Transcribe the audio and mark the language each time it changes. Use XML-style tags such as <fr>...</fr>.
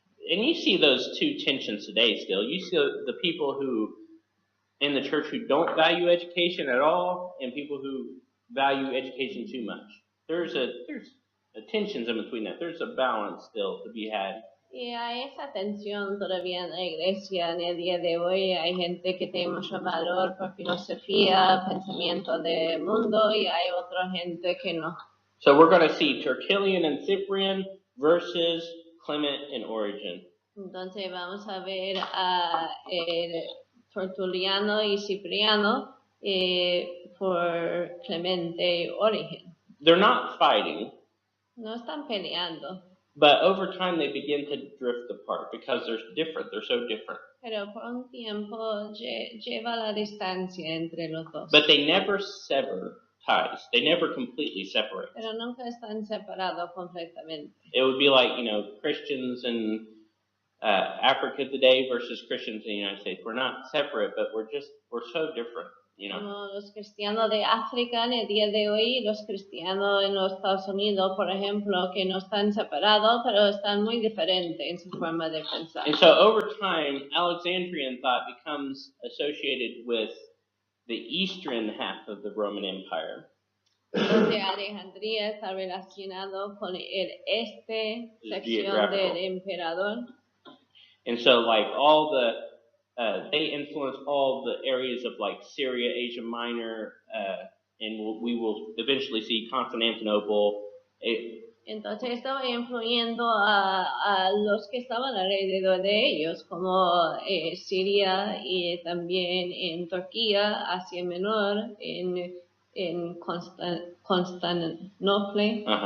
<en>And you see those two tensions today still. You see the people who in the church who don't value education at all, and people who value education too much. There's tensions in between that. There's a balance still to be had.</en> <es>Y hay esa tensión todavía en la iglesia en el día de hoy. Hay gente que tiene mucho valor por filosofía, pensamiento del mundo, y hay otra gente que no.</es> <en>So we're going to see Tertullian and Cyprian versus Clement and Origen.</en> <es>Entonces vamos a ver a Tertuliano y Cipriano por Clemente y Origen.</es> <en>They're not fighting.</en> <es>No están peleando.</es> <en>But over time, they begin to drift apart because they're different. They're so different.</en> <es>Pero por un tiempo lleva la distancia entre los dos.</es> <en>But they never sever ties. They never completely separate.</en> <es>Pero nunca están separados completamente.</es> <en>It would be like, Christians in Africa today versus Christians in the United States. We're not separate, but we're so different.</en> <es>Como los cristianos de África en el día de hoy, los cristianos en los Estados Unidos, por ejemplo, que no están separados, pero están muy diferentes en su forma de pensar.</es> <en>And so over time, Alexandrian thought becomes associated with the eastern half of the Roman Empire.</en> <es>Entonces Alejandría está relacionado con el este sección del emperador.</es> <en>And so like all they influence all the areas of like Syria, Asia Minor, and we will eventually see Constantinople.</en> <es>Entonces estaba influyendo a los que estaban alrededor de ellos, como Siria y también en Turquía, Asia Menor, en Constantinople.</es>